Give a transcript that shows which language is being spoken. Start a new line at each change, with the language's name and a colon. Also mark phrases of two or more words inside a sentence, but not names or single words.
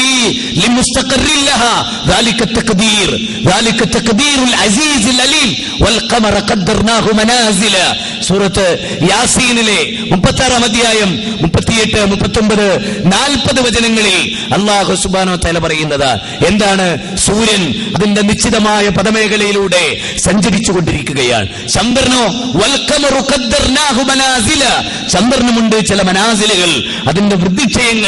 Arabic: لمستقر لها ذلك تقدير العزيز العليم والقمر قدرناه منازل.
Malayalam: സൂറത്ത് യാസീനിലെ 36-ാം അധ്യായം 38, 39, 40 വചനങ്ങളിൽ അല്ലാഹു
Arabic: سبحانه وتعالى
Malayalam: പറയുന്നത് എന്താണ്? സൂര്യൻ അതിന്റെ നിശ്ചിതമായ പദമേഖലയിലൂടെ സഞ്ചരിച്ചു കൊണ്ടിരിക്കുകയാണ്. ചന്ദ്രനോ
Arabic: والقمر قدرناه منازل,
Malayalam: ചന്ദ്രനുമുണ്ട് ചില മനാസിലുകൾ, അതിന്റെ വൃദ്ധിക്ഷയങ്ങൾ.